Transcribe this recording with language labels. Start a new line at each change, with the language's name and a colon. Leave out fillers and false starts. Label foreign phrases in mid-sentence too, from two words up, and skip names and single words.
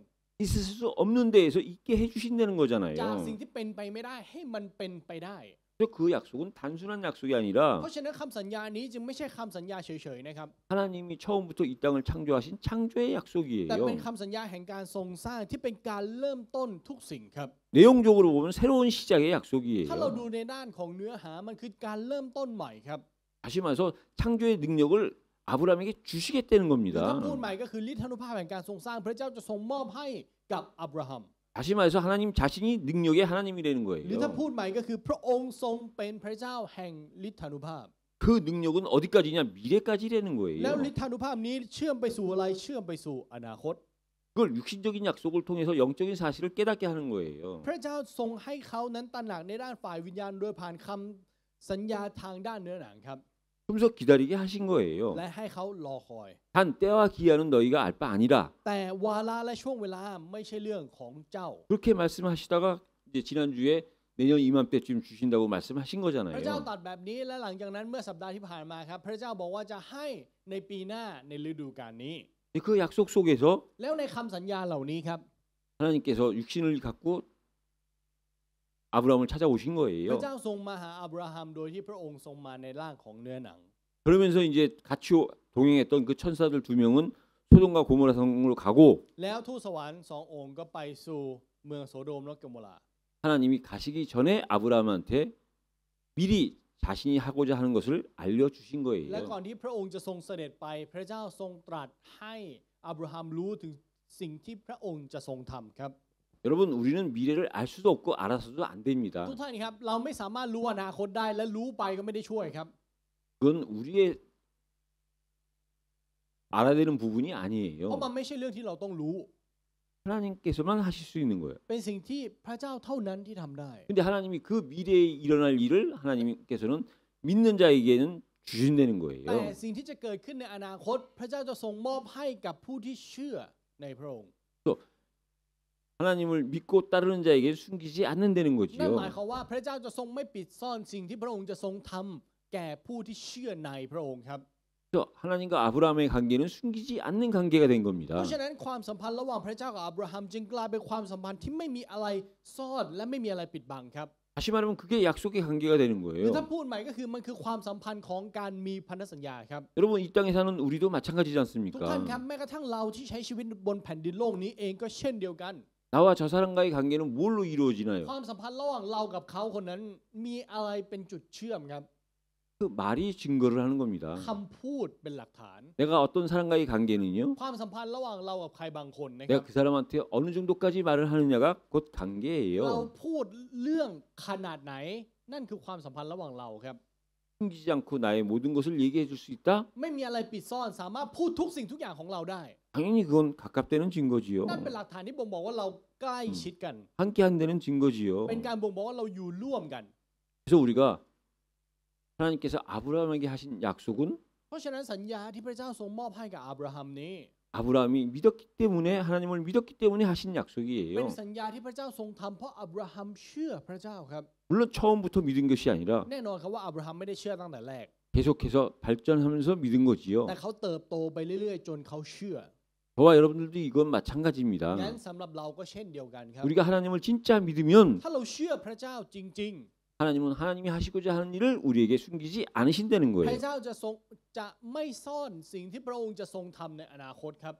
Korean: 있을 수 없는 데에서 있게 해주신다는
Thai: จาก
Korean: 거잖아요.
Thai: สิ่งที่เป็นไปไม่ได้ให้มันเป็นไปได้
Korean: 그래서 그 약속은 단순한 약속이 아니라
Thai: เพราะฉะนั้นคำสัญญานี้จึงไม่ใช่คำสัญญาเฉยๆนะครับ
Korean: 하나님이 처음부터 이 땅을 창조하신 창조의
Thai: แต่
Korean: 약속이에요.
Thai: เป็นคำสัญญาแห่งการทรงสร้างที่เป็นการเริ่มต้นทุกสิ่งครับ
Korean: 내용적으로 보면 새로운 시작의
Thai: ถ้าเรา
Korean: 약속이에요.
Thai: ดูในด้านของเนื้อหามันคือการเริ่มต้นใหม่ครับ
Korean: 다시 말해서 창조의 능력을 아브라함에게 주시겠다는
Thai: หรือ
Korean: 겁니다.
Thai: ถ้าพูดใหม่ก็คือฤทธานุภาพแห่งการทรงสร้างพระเจ้าจะทรงมอบให้กับอับราฮัม
Korean: 다시 말해서 하나님 자신이 능력의 하나님이라는
Thai: หรือถ้า
Korean: 거예요.
Thai: พูดใหม่ก็คือพระองค์ทรงเป็นพระเจ้าแห่งฤทธานุภาพ
Korean: 그 능력은 어디까지냐? 미래까지라는
Thai: แล้ว
Korean: 거예요.
Thai: ฤทธานุภาพนี้เชื่อมไปสู่อะไรเชื่อมไปสู่อนาคต
Korean: 그걸 육신적인 약속을 통해서 영적인 사실을 깨닫게 하는 거예요.
Thai: พระเจ้าทรงให้เขานั้นตระหนักในด้านฝ่ายวิญญาณโดยผ่านคำสัญญาทางด้านเนื้อหนังครับ
Korean: 그러면서 기다리게 하신 거예요.
Thai: และให้เขารอคอย
Korean: 단 때와 기한은 너희가 알 바 아니라
Thai: แต่วาระและช่วงเวลาไม่ใช่เรื่องของเจ้า
Korean: 그렇게 말씀하시다가 이제 지난주에 내년 이맘때쯤 주신다고 말씀하신
Thai: พระเจ้า
Korean: 거잖아요.
Thai: ตรัสแบบนี้และหลังจากนั้นเมื่อสัปดาห์ที่ผ่านมาครับพระเจ้าบอกว่าจะให้ในปีหน้าในฤดูกาลนี้
Korean: 그 약속 속에서
Thai: แล้วในคำสัญญาเหล่านี้ครับ
Korean: 하나님께서 육신을 갖고 아브라함을 찾아오신
Thai: พระ
Korean: 거예요.
Thai: เจ้าทรงมาหาอับราฮัมโดยที่พระองค์ทรงมาในร่างของเนื้อหนัง
Korean: 그러면서 이제 같이 동행했던 그 천사들 두 명은 소돔과 고모라 성으로 가고
Thai: แล้วทูตสวรรค์สององค์ก็ไปสู่เมืองโสโดมและกโมรา
Korean: 하나님이 가시기 전에 아브라함한테 미리 자신이 하고자 하는 것을 알려주신
Thai: และก่อน
Korean: 거예요.
Thai: ที่พระองค์จะทรงเสด็จไปพระเจ้าทรงตรัสให้อับราฮัมรู้ถึงสิ่งที่พระองค์จะทรงทำครับ
Korean: 여러분 우리는 미래를 알 수도 없고 알아서도 안 됩니다.
Thai: ทุกท่านครับเราไม่สามารถรู้อนาคตได้และรู้ไปก็ไม่ได้ช่วยครับ
Korean: 그건 우리의 알아야 되는 부분이
Thai: เพราะ
Korean: 아니에요.
Thai: มันไม่ใช่เรื่องที่เราต้องรู้
Korean: 하나님께서만 하실 수 있는 거예요.
Thai: เป็นสิ่งที่พระเจ้าเท่านั้นที่ทำได้
Korean: 근데 하나님이 그 미래에 일어날 일을 하나님께서는 믿는 자에게는 주신다는
Thai: แต่
Korean: 거예요.
Thai: สิ่งที่จะเกิดขึ้นในอนาคต พระเจ้าจะทรงมอบให้กับผู้ที่เชื่อในพระองค์
Korean: 하나님을 믿고 따르는 자에게 숨기지 않는다는
Thai: นั่นหมาย
Korean: 거지요.
Thai: ความว่าพระเจ้าจะทรงไม่ปิดซ่อนสิ่งที่พระองค์จะทรงทำแก่ผู้ที่เชื่อในพระองค์ครับ
Korean: 그래서 하나님과 아브라함의 관계는 숨기지 않는 관계가 된
Thai: เพ
Korean: 겁니다.
Thai: ราะฉะนั้นความสัมพันธ์ระหว่างพระเจ้ากับอับราฮัมจึงกลายเป็นความสัมพันธ์ที่ไม่มีอะไรซ่อนและไม่มีอะไรปิดบังครับ
Korean: 다시 말하면 그게 약속의 관계가 되는
Thai: หรือ
Korean: 거예요.
Thai: ถ้าพูดใหม่ก็คือมันคือความสัมพันธ์ของการมีพันธสัญญาครับ
Korean: 여러분 이 땅에 사는 우리도 마찬가지지
Thai: ทุกท่านครับ
Korean: 않습니까?
Thai: แม้กระทั่งเราที่ใช้ชีวิตบนแผ่นดินโลกนี้เองก็เช่นเดียวกัน
Korean: 나와 저 사람과의 관계는 뭘로 이루어지나요?
Thai: ความสัมพันธ์ระหว่างเรากับเขาคนนั้นมีอะไรเป็นจุดเชื่อมครับ
Korean: 그 말이 증거를 하는 겁니다.
Thai: คำพูดเป็นหลักฐาน
Korean: 내가 어떤 사람과의 관계는요.
Thai: ความสัมพันธ์ระหว่างเรากับใครบางคนนะค
Korean: 내가
Thai: รับ
Korean: 그 사람한테 어느 정도까지 말을 하느냐가 곧
Thai: เรา
Korean: 관계예요.
Thai: พูดเรื่องขนาดไหนนั่นคือความสัมพันธ์ระหว่างเราครับ
Korean: 숨기지 않고 나의 모든 것을 얘기해 줄 수 있다?
Thai: ไม่มีอะไรปิดซ่อนสามารถพูดทุกสิ่งทุกอย่างของเราได้
Korean: 당연히 그건 가깝다는 증거지요.
Thai: นั่นเป็นหลักฐานที่บ่งบอกว่าเราใกล้ชิดกัน
Korean: 함께 한다는 증거지요.
Thai: เป็นการบ่งบอกว่าเราอยู่ร่วมกัน
Korean: 그래서 우리가 하나님께서 아브라함에게 하신 약속은
Thai: เพราะฉะนั้นสัญญาที่พระเจ้าทรงมอบให้กับอับราฮัมนี้
Korean: 아브라함이 믿었기 때문에 하나님을 믿었기 때문에 하신
Thai: เป็น
Korean: 약속이에요.
Thai: สัญญาที่พระเจ้าทรงทำเพราะอับราฮัมเชื่อพระเจ้าครับ
Korean: 물론 처음부터 믿은 것이 아니라
Thai: แน่นอนครับว่าอับราฮัมไม่ได้เชื่อตั้งแต่แรก
Korean: 계속해서 발전하면서 믿은 거지요.
Thai: แต่เขาเติบโตไปเรื่อยๆจนเขาเชื่อ
Korean: 저와 여러분들도 이건 마찬가지입니다.
Thai: งั้นสำหรับเราก็เช่นเดียวกันครับ
Korean: 우리가 하나님을 진짜 믿으면
Thai: ถ้าเราเชื่อพระเจ้าจริง
Korean: 하나님은 하나님이 하시고자 하는 일을 우리에게 숨기지 않으신다는
Thai: ๆ พ
Korean: 거예요.
Thai: ระเจ้าจะไม่ซ่อนสิ่งที่พระองค์จะทรงทำในอนาคตครับ